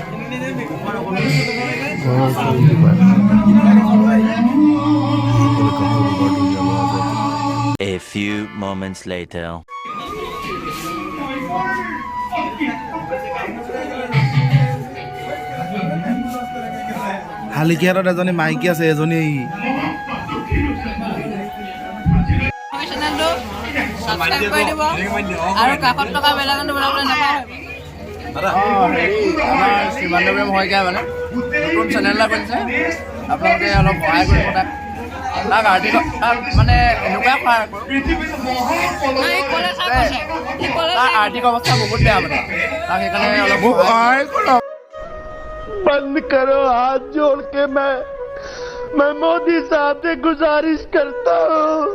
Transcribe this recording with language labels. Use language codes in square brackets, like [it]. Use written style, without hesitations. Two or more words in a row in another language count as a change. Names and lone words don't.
[en] A few moments later. [as] শালিকিহাটত এজনী মাইকী আছে এজনী সাবস্ক্ৰাইব কৰি দিব আৰু কাষত থকা বেল আইকনটো বজাবলৈ নাপাহৰিব আমাৰ শ্ৰীমান্তপ্ৰেম শইকীয়া মানে নতুন চেনেল এটা খুলিছে আপোনালোকে অলপ সহায় কৰিব তাক আৰ্থিক মানে এনেকুৱাই সহায় কৰোঁ তাৰ আৰ্থিক অৱস্থা বহুত বেয়া মানে তাক সেইকাৰণে অলপ সহায় [hi] बंद करो हाथ जोड़ के मैं मोदी साहब से गुजारिश करता हूँ